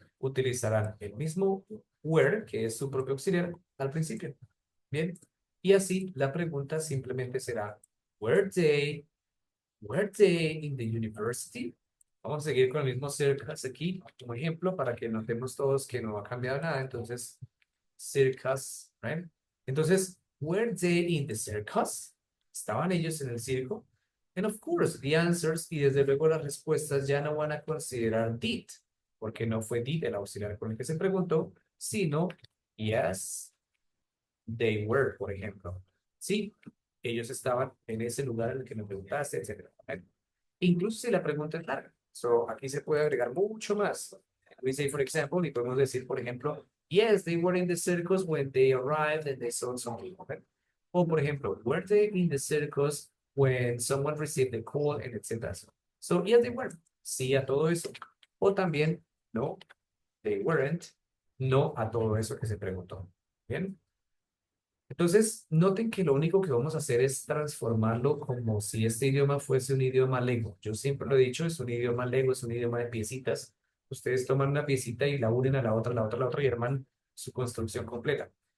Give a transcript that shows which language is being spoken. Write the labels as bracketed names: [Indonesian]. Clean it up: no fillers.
[Spanish] Utilizarán el mismo were, que es su propio auxiliar, al principio. Bien, y así la pregunta simplemente será, [English] were they in the university? [Spanish] Vamos a seguir con el mismo circus aquí como ejemplo para que notemos todos que no ha cambiado nada. Entonces, [English] circus, right? [Spanish] Entonces, [English] were they in the circus? [Spanish] ¿Estaban ellos en el circo? [English] And of course, the answers [Spanish] y desde luego las respuestas ya no van a considerar did, porque no fue did el auxiliar con el que se preguntó, sino [English] yes, they were, [Spanish] por ejemplo. Sí, ellos estaban en ese lugar en el que me preguntaste, etcétera. [English] Right? [Spanish] Incluso si la pregunta es larga. [English] So, [Spanish] aquí se puede agregar mucho más. [English] We say, for example, [Spanish] y podemos decir, por ejemplo, [English] yes, they were in the circus when they arrived and they saw something. Okay? [Spanish] O, por ejemplo, [English] were they in the circus when someone received the call, and etc. So, yes, they were. [Spanish] Sí a todo eso. O también, [English] no, they weren't. [Spanish] No a todo eso que se preguntó. Bien. Entonces, noten que lo único que vamos a hacer es transformarlo como si este idioma fuese un idioma Lego. Yo siempre lo he dicho, es un idioma Lego, es un idioma de piecitas. Ustedes toman una piecita y la unen a la otra, a la otra, a la otra y arman su construcción completa.